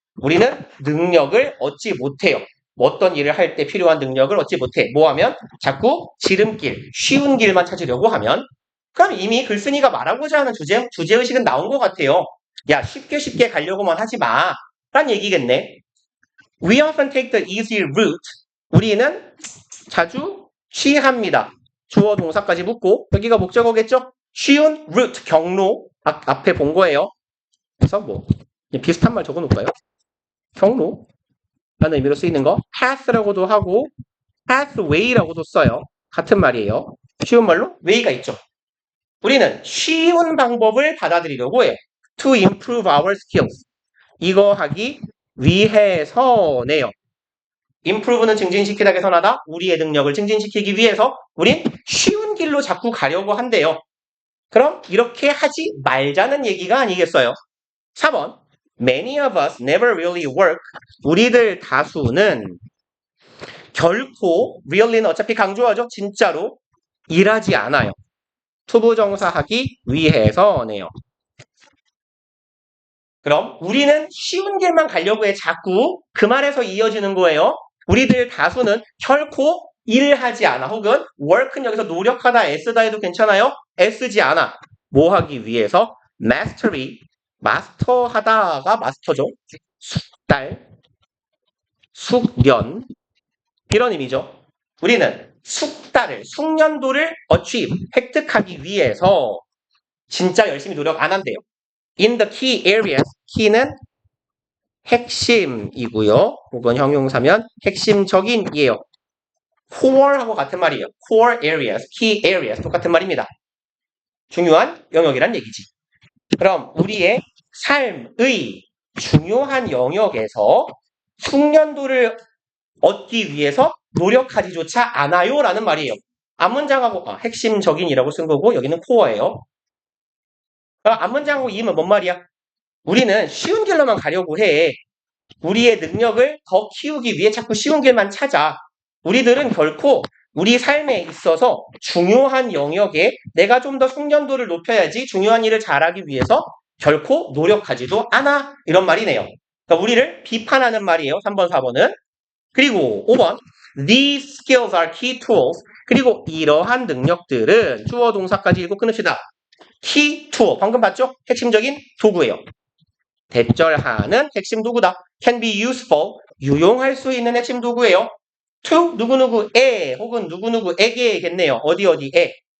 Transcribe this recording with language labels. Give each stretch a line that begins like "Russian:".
Korean: 우리는 능력을 얻지 못해요. 어떤 일을 할 때 필요한 능력을 얻지 못해. 뭐 하면? 자꾸 지름길, 쉬운 길만 찾으려고 하면 그럼 이미 글쓴이가 말하고자 하는 주제의식은 나온 것 같아요. 야, 쉽게 가려고만 하지 마. 란 얘기겠네.
English: We often take the easy route.
Korean: 우리는 자주 취합니다. 주어 동사까지 붙고 여기가 목적어겠죠? 쉬운 route, 경로 앞에 본 거예요. 그래서 뭐 비슷한 말 적어놓을까요? 경로라는 의미로 쓰이는 거 path라고도 하고 pathway라고도 써요. 같은 말이에요. 쉬운 말로 way가 있죠. 우리는 쉬운 방법을 받아들이려고 해요.
English: To improve our skills.
Korean: 이거 하기 위해서네요. improve는 증진시키다 개선하다. 우리의 능력을 증진시키기 위해서 우린 쉬운 길로 자꾸 가려고 한대요. 그럼 이렇게 하지 말자는 얘기가 아니겠어요? 4번.
English: Many of us never really work.
Korean: 우리들 다수는 결코 really는 어차피 강조하죠. 진짜로 일하지 않아요. 투부정사하기 위해서네요. 그럼 우리는 쉬운 길만 가려고 해. 자꾸 그 말에서 이어지는 거예요. 우리들 다수는 결코 일을 하지 않아. 혹은 work는 여기서 노력하다, 애쓰다 해도 괜찮아요. 애쓰지 않아. 뭐 하기 위해서? mastery, 마스터하다가 마스터죠. 숙달, 숙련 이런 의미죠. 우리는 숙달을, 숙련도를 achieve, 획득하기 위해서 진짜 열심히 노력 안 한대요.
English: In the key areas, key는
Korean: 핵심이고요. 혹은 형용사면 핵심적인이에요. core하고 같은 말이에요.
English: core areas, key areas
Korean: 똑같은 말입니다. 중요한 영역이란 얘기지. 그럼 우리의 삶의 중요한 영역에서 숙련도를 얻기 위해서 노력하지조차 않아요 라는 말이에요. 앞문장하고 핵심적인이라고 쓴 거고 여기는 core예요. 앞문장하고 이음은 뭔 말이야? 우리는 쉬운 길로만 가려고 해. 우리의 능력을 더 키우기 위해 자꾸 쉬운 길만 찾아. 우리들은 결코 우리 삶에 있어서 중요한 영역에 내가 좀 더 숙련도를 높여야지 중요한 일을 잘하기 위해서 결코 노력하지도 않아. 이런 말이네요. 그러니까 우리를 비판하는 말이에요. 3번, 4번은. 그리고 5번.
English: These skills are key tools.
Korean: 그리고 이러한 능력들은 주어 동사까지 읽고 끊읍시다. key tool. 방금 봤죠? 핵심적인 도구예요. 대절하는 핵심 도구다.
English: can be useful.
Korean: 유용할 수 있는 핵심 도구예요. to 누구누구에 혹은 누구누구에게겠네요. 어디에.